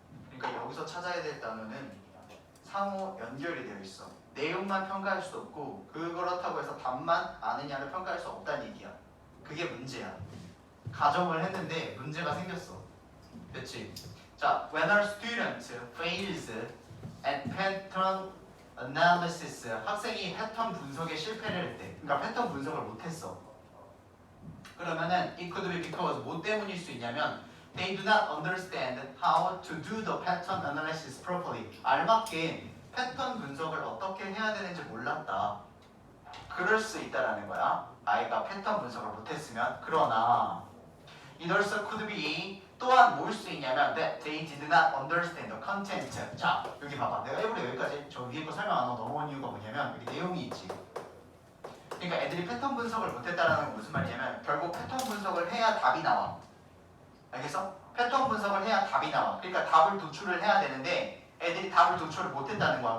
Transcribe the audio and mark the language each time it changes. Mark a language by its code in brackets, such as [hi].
[ko] 그러니까 여기서 찾아야 될 단어는 상호 연결이 되어 있어. 내용만 평가할 수 없고 그렇다고 해서 답만 아느냐를 평가할 수 없다는 얘기야. 그게 문제야. 가정을 했는데 문제가 생겼어. [en] 됐지? 자, when a student fails at pattern [ko] analysis 학생이 패턴 분석에 실패를 했대. 그러니까 패턴 분석을 못했어. [en] 그러면은 it could be because 뭐 때문일 수 있냐면 they do not understand how to do the pattern analysis properly. [ko] 알맞게 패턴 분석을 어떻게 해야 되는지 몰랐다. 그럴 수 있다라는 거야. 아이가 패턴 분석을 못했으면. [en] 그러나 it also could be 또한 뭘 수 있냐면 that they did not understand the content. [ko] 자 여기 봐봐. 내가 일부러 여기까지 저 위에 거 설명 안 하고 넘어온 이유가 뭐냐면 여기 내용이 있지. 그러니까 애들이 패턴 분석을 못했다라는 건 무슨 말이냐면 결국 패턴 분석을 해야 답이 나와. 알겠어? 패턴 분석을 해야 답이 나와. 그러니까 답을 도출을 해야 되는데 애들이 답을 도출을 못했다는 거야.